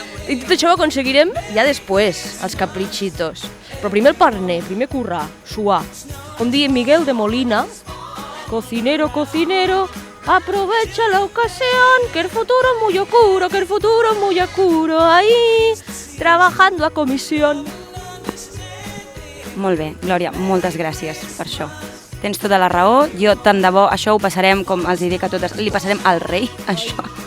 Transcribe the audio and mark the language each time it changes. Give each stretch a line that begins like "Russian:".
Catalan: I tot això ho aconseguirem ja després, els capritxitos. Però primer el parner, primer currar, suar. Com diu
Spanish: Miguel de Molina, cocinero, cocinero, aprovecha la ocasión, que el futuro es muy oscuro, que el futuro es muy oscuro, ahí, trabajando a comisión.
Catalan: Molt bé, Glòria, moltes gràcies per això. Tens tota la raó, jo tant de bo, això ho passarem, com els dic a totes, li passarem al rei, això.